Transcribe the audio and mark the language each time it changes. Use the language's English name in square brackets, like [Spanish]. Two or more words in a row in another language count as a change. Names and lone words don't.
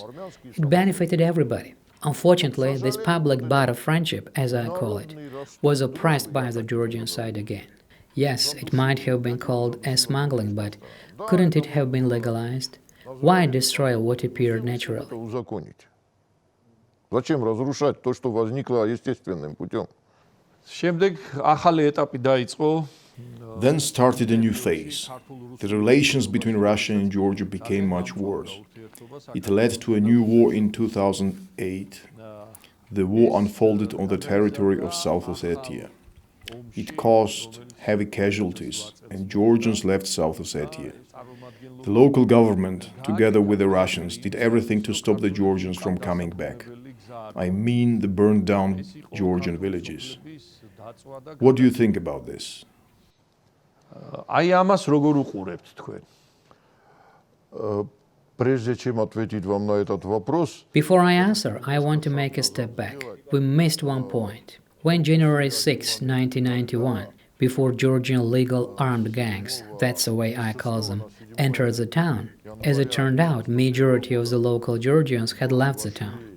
[English] It benefited everybody. Unfortunately, this public bud of friendship, as I call it, was oppressed by the Georgian side again. Yes, it might have been called as smuggling, but couldn't it have been legalized? Why destroy what appeared natural? [Russian] Узаконить. Зачем разрушать то, что возникло естественным путем? [Georgian] შემდეგ ახალი ეტაპი დაიწყო. [English] Then started a new phase. The relations between Russia and Georgia became much worse. It led to a new war in 2008. The war unfolded on the territory of South Ossetia. It caused heavy casualties, and Georgians left South Ossetia. The local government, together with the Russians, did everything to stop the Georgians from coming back. I mean the burned down Georgian villages. What do you think about this? [Georgian] აი ამას როგორ უყურებთ თქვენ? [Russian] Прежде чем ответить вам на этот вопрос, [English] Before I answer, I want to make a step back. We missed one point. When January 6, 1991, before Georgian legal armed gangs, that's the way I call them, entered the town, as it turned out, majority of the local Georgians had left the town.